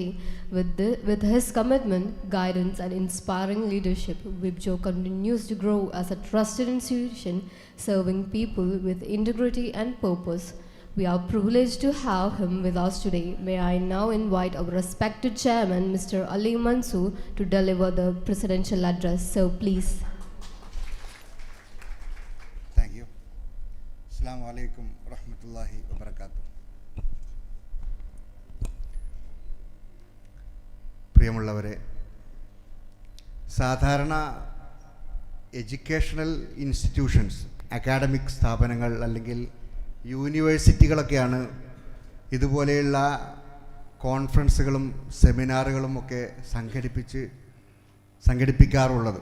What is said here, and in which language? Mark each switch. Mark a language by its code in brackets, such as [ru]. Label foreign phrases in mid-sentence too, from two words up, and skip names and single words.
[en] With his commitment, guidance and inspiring leadership, VIBGYOR continues to grow as a trusted institution serving people with integrity and purpose. We are privileged to have him with us today. May I now invite our respected chairman, Mr. Ali Mansoor, to deliver the presidential address. So please. Thank you. [ar] السلام عليكم ورحمة الله وبركاته. [ml] പ്രിയമുള്ളവരെ, സാധാരണ [en] educational institutions, [ml] അക്കാഡമിക് സ്ഥാപനങ്ങൾ അല്ലെങ്കിൽ യൂണിവേഴ്സിറ്റികളൊക്കെയാണ് ഇതുപോലെയുള്ള കോൺഫറൻസുകളും സെമിനാറുകളും ഒക്കെ സംഘടിപ്പിക്കാറുള്ളത്.